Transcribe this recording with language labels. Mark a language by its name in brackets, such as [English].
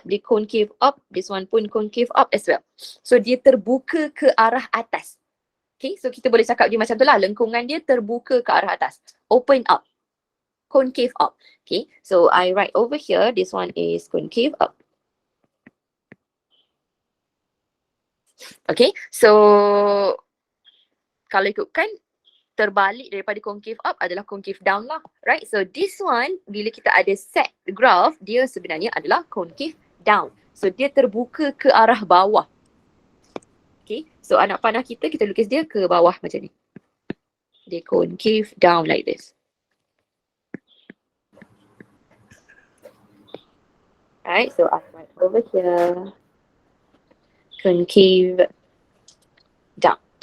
[Malay] Dia [English] concave up, this one pun concave up as well. [Malay] So dia terbuka ke arah atas. Okay, so kita boleh cakap dia macam tu lah. Lengkungan dia terbuka ke arah atas. [English] Open up. Concave up. Okay, so I write over here, this one is concave up. [Malay] Okay, so kalau ikutkan terbalik daripada concave up adalah concave down lah, right? So [English] this one, [Malay] bila kita ada set graph, dia sebenarnya adalah concave down. So dia terbuka ke arah bawah. Okay, so anak panah kita lukis dia ke bawah macam ni. Dia [English] concave down like this. Right, so I write over here, concave down.